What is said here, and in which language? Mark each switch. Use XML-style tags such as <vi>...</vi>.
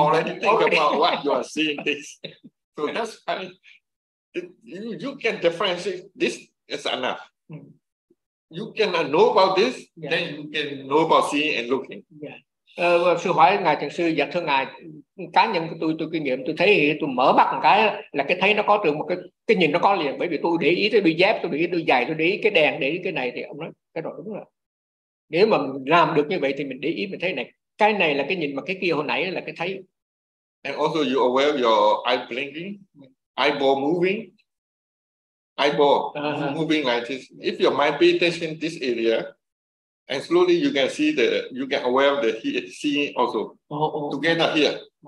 <en>Already think about what you are seeing this. So that's fine. You can differentiate this is enough. You can know about this, yeah. Then you can know about seeing and looking. Yeah.</en> <vi>Sư hỏi ngài thiền sư, dạ thưa ngài, cá nhân của tôi kinh nghiệm, tôi thấy tôi mở mắt một cái là cái thấy nó có được một cái nhìn nó có liền, bởi vì tôi để ý tới đôi dép, tôi để ý đôi giày, tôi để ý cái đèn, để ý cái này, thì ông nói cái đó đúng rồi. Nếu mà làm được như vậy thì mình để ý mình thấy này, cái này là cái nhìn mà cái kia hồi nãy là cái thấy.</vi> <en>And also you aware of your eye blinking, eyeball moving. Eyeball moving like this. If your mind pay attention to this area, and slowly you can see the, you can aware of the seeing also together here.</en>